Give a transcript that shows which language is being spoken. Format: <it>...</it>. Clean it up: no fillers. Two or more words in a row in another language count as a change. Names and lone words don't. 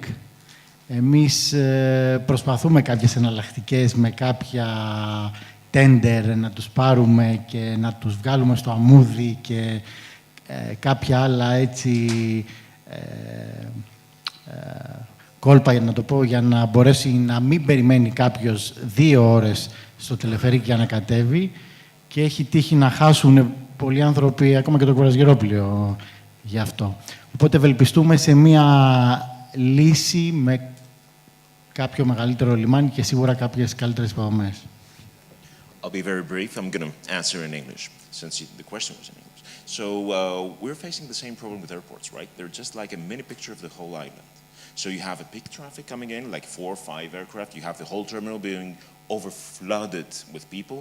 <el>Εμείς προσπαθούμε κάποιες εναλλακτικές με κάποια τέντερ να τους πάρουμε και να τους βγάλουμε στο αμμούδι και κάποια άλλα έτσι κόλπα, για να το πω, για να μπορέσει να μην περιμένει κάποιος 2 ώρες στο τελεφερίκ για να κατέβει και έχει τύχει να χάσουν πολλοί άνθρωποι, ακόμα και το κουραζιερόπλαιο γι' αυτό. Οπότε ευελπιστούμε σε μία λύση με κάποιο μεγαλύτερο λιμάνι και σίγουρα κάποιες καλύτερες υποδομές.</el> <en>I'll be very brief. I'm going to answer in English, since the question was in English. So we're facing the same problem with airports, right? They're just like a mini picture of the whole island. So you have a peak traffic coming in, like 4 or 5 aircraft. You have the whole terminal being overflooded with people.</en>